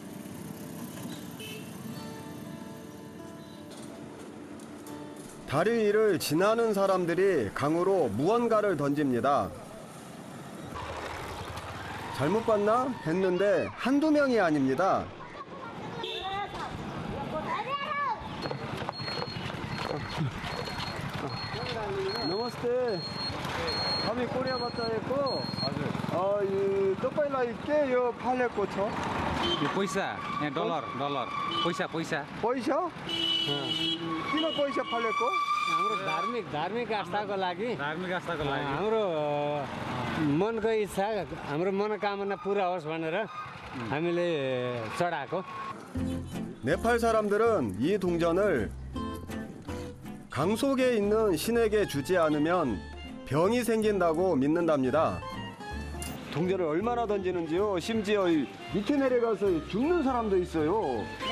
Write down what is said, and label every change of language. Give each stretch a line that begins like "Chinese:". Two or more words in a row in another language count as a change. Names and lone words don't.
Korean: 다리 위를 지나는 사람들이 강으로 무언가를 던집니다. 잘못 봤나 했는데 한두 명이 아닙니다.
Nepali: नमस्ते हामी कोरियाबाट आएको हजुर यो तपाईलाई के यो फालेको छ यो पैसा यहाँ डलर पैसा पैसा किन पैसा फालेको हाम्रो धार्मिक आस्थाको लागि हाम्रो मनको इच्छा हाम्रो मनोकामना पुरा होस् भनेर हामीले चढाएको.
Korean: 네팔 사람들은 이 동전을 강 속에 있는 신에게 주지 않으면 병이 생긴다고 믿는답니다. 동전을 얼마나 던지는지요? 심지어 밑에 내려가서 죽는 사람도 있어요.